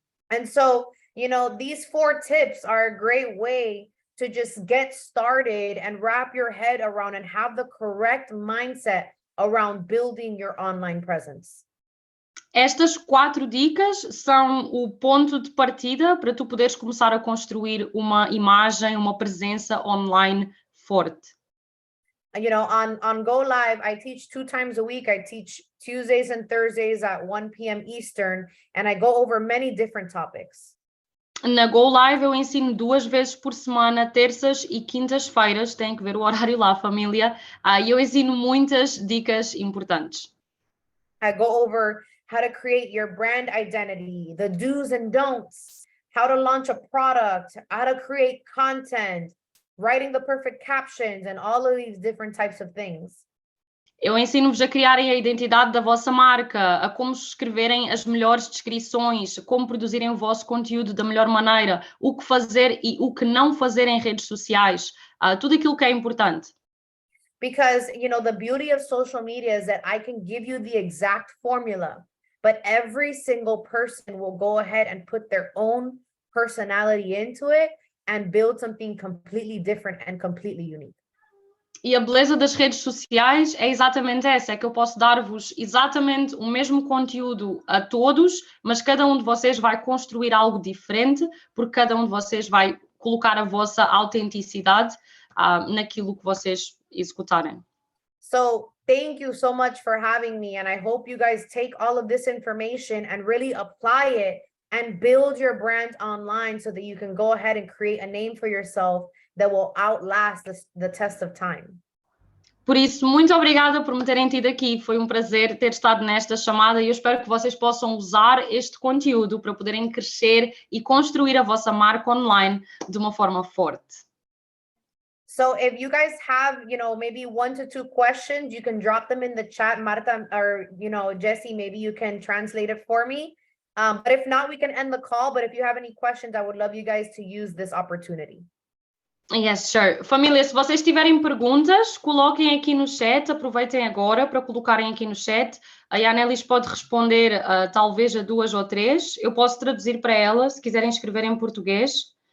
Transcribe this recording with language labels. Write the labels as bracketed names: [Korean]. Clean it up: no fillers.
[English] And so, these 4 tips are a great way to just get started and wrap your head around and have the correct mindset around building your online presence. [Portuguese] Estas 4 dicas são o ponto de partida para tu poderes começar a construir uma imagem, uma presença online forte. [English] On Go Live, I teach 2 times a week. I teach Tuesdays and Thursdays at 1 p.m. Eastern, and I go over many different topics. [Portuguese] Na Go Live eu ensino 2 vezes por semana, terças e quintas-feiras, tem que ver o horário lá, família, e eu ensino muitas dicas importantes. [English] I go over how to create your brand identity, the do's and don'ts, how to launch a product, how to create content, writing the perfect captions, and all of these different types of things. [Portuguese] Eu ensino-vos a criarem a identidade da vossa marca, a como escreverem as melhores descrições, como produzirem o vosso conteúdo da melhor maneira, o que fazer e o que não fazer em redes sociais, tudo aquilo que é importante. [English] Because, the beauty of social media is that I can give you the exact formula, but every single person will go ahead and put their own personality into it and build something completely different and completely unique. [Portuguese] E a beleza das redes sociais é exatamente essa, é que eu posso dar-vos exatamente o mesmo conteúdo a todos, mas cada um de vocês vai construir algo diferente, porque cada um de vocês vai colocar a vossa autenticidade naquilo que vocês executarem. [English] So thank you so much for having me, and I hope you guys take all of this information and really apply it and build your brand online so that you can go ahead and create a name for yourself that will outlast the test of time. [Portuguese] Por isso, muito obrigada por me terem tido aqui. Foi um prazer ter estado nesta chamada e eu espero que vocês possam usar este conteúdo para poderem crescer e construir a vossa marca online de uma forma forte. [English] So if you guys have, maybe 1 to 2 questions, you can drop them in the chat, Marta, or, Jessie, maybe you can translate it for me. But if not, we can end the call. But if you have any questions, I would love you guys to use this opportunity. Yes, sure. [Portuguese] Família, se vocês tiverem perguntas, coloquem aqui no chat, aproveitem agora para colocarem aqui no chat. A Yanelis pode responder talvez a 2 ou 3. Eu posso traduzir para ela, se quiserem escrever em português.